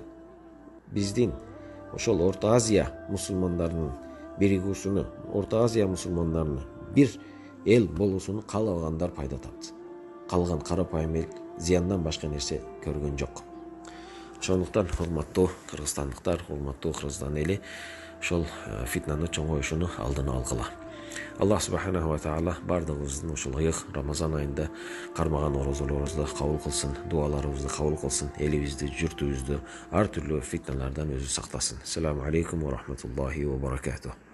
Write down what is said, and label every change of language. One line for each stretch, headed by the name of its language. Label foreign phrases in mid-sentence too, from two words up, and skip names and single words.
Kyrgyz: Биздин ошол Орто Азия мусулмандарынын биригүүсүнү, Орто Азия мусулмандарынын бир эл болуусуну каалагандар пайда тапты. Калган карапайым эл зыяндан башка нерсе көргөн жок. Ошондуктан урматтуу кыргызстандыктар, урматтуу Кыргызстан эли, ошол фитнаны чоңоюшуну алдын алгыла. Аллах
Arabic: سبحانه وتعالى
Kyrgyz: бардыгыбыздын ушул Рамазан айында кармаган орозолорубузду кабыл кылсын, дуаларыбызды кабыл кылсын, элибизди, журтубузду ар түрлүү фитналардан өзү сактасын.
Arabic: السلام عليكم ورحمة الله وبركاته.